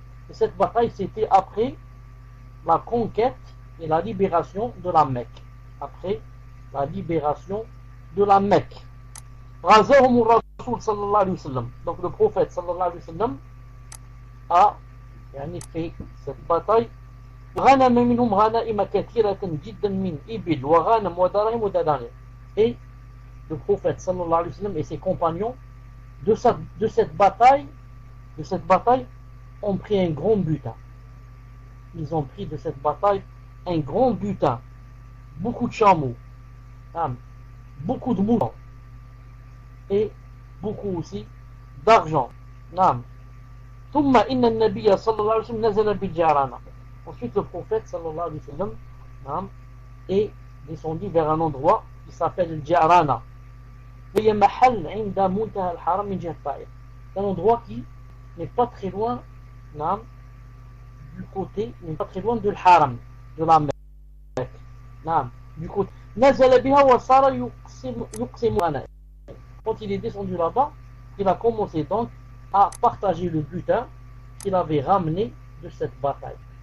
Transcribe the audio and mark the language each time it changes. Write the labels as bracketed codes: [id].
[fr] Et cette bataille c'était après la conquête et la libération de la Mecque. Après la libération de la Mecque. Razahum Rasul sallallahu alayhi wa sallam. Donc le prophète sallallahu alayhi wa sallam a fait cette bataille. [ar] غنم منهم غنائم كثيرة جدا من إبل وغنم ودراهم ودنانير. [fr] Et le prophète sallallahu alayhi wa sallam et ses compagnons de cette bataille ont pris un grand butin. Ils ont pris de cette bataille un grand butin, beaucoup de chameaux, beaucoup de moutons et beaucoup aussi d'argent. [ar] ثم إن النبي صلى الله عليه وسلم نزل بالجعرانة. [fr] Ensuite le prophète sallallahu alayhi wa sallam est descendu vers un endroit qui s'appelle le Ja'rana. [ar] وهي محل عند منتهى الحرم من جهة طائف. [fr] C'est un endroit qui n'est pas très loin du côté, n'est pas très loin de l'Haram, de la Mecque. [ar] Du côté. نزل بها وصار يقسم غنائم. [fr] Quand il est descendu là-bas, il a commencé donc à partager le butin qu'il avait ramené de cette bataille.